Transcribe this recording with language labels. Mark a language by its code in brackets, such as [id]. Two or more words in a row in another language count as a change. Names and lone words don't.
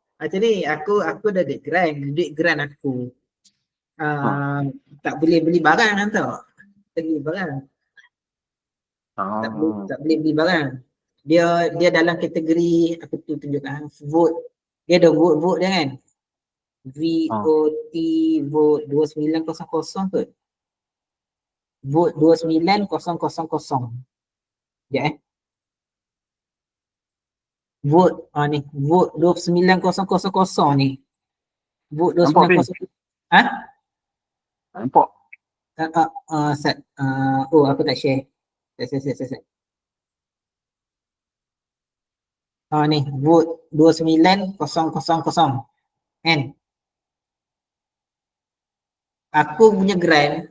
[ms] Macam ni aku ada duit grant aku. Tak boleh beli barang kan tau. Tak boleh beli barang. Tak boleh beli barang. Dia dalam kategori aku tunjukkan vote. Dia ada vote dia kan. VOT vote 2900 tu. Vote 29000. Ya Vote ni vote 29000 ni. vote Nampak, 2901. Ha? Nampak. Oh, aku tak share. Set. Ni, vote 29000. Kan? Aku punya grant.